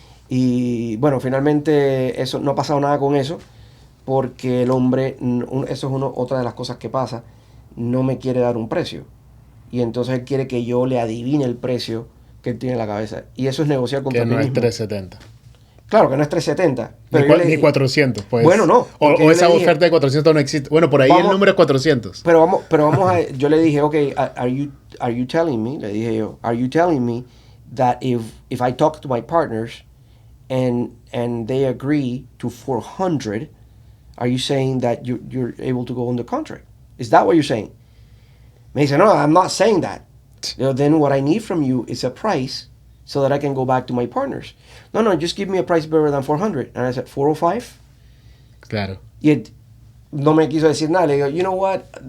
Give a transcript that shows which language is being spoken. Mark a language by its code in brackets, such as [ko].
[es] Y bueno, finalmente eso no ha pasado nada con eso, porque el hombre, eso es otra de las cosas que pasa, no me quiere dar un precio. Y entonces él quiere que yo le adivine el precio que él tiene en la cabeza. Y eso es negociar contra Que ti no es mismo. 370. Claro que no es 370. Pero Ni, ni 400, pues. Bueno, no. O esa oferta de 400 no existe. Bueno, por ahí el número es 400. Pero vamos a... Yo le dije, [en] ok, are you telling me? [es] Le dije yo, [en] are you telling me that if I talk to my partners and they agree to 400, are you saying that you're able to go under contract? Is that what you're saying? [es] Me dice, no, [en] I'm not saying that. Then what I need from you is a price so that I can go back to my partners. No, just give me a price better than 400. And I said, 405? [es] Claro. Y él no me quiso decir nada. Le digo, [en] you know what?